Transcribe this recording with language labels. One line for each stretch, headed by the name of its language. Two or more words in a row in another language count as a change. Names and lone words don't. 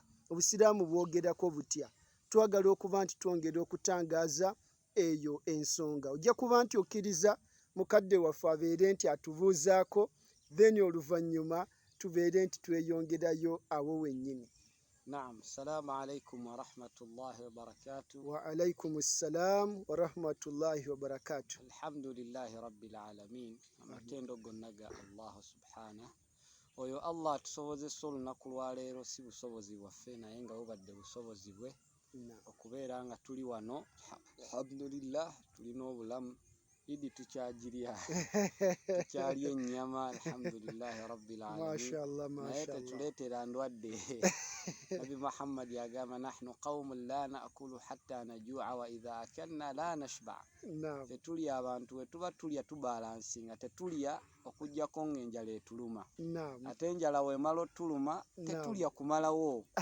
Ganda: Obusiraamu bwogerako butya? Twagala okuba nti twongera okutangaaza eyo ensonga. Ojja kuba nti okkiriza mukadde waffe abeere nti atubuuzaako, then oluvannyuma tubeere nti tweyongerayo awo wennyini. Naam,
Arabic: السلام عليكم ورحمة الله وبركاته. وعليكم السلام ورحمة الله وبركاته. الحمد لله رب العالمين.
Ganda: Amatendo gonna ga
Arabic: الله سبحانه.
Ganda: Oyo Allah atusobozesa olunaku lwa leero si busobozi bwaffe, naye nga bubadde busobozi bwe okubeera nga tuli wano. Alhamdulillah, tulina obulamu. Idi tukyagirya, tukyalya ennyama,
Arabic: الحمد لله رب العالمين.
Ganda: Mashallah, naye tetuleetera ndwadde. Nabi Muhammad yagamba
Arabic: نحن قوم لا نأكل حتى نجوع وإذا أكلنا لا نشبع.
Ganda: Tetulya abantu bwe tuba tulya tubalansinga, tetulya okuggyako ng'enjala etuluma. Ate enjala wemala otuluma tetulya kumalawo.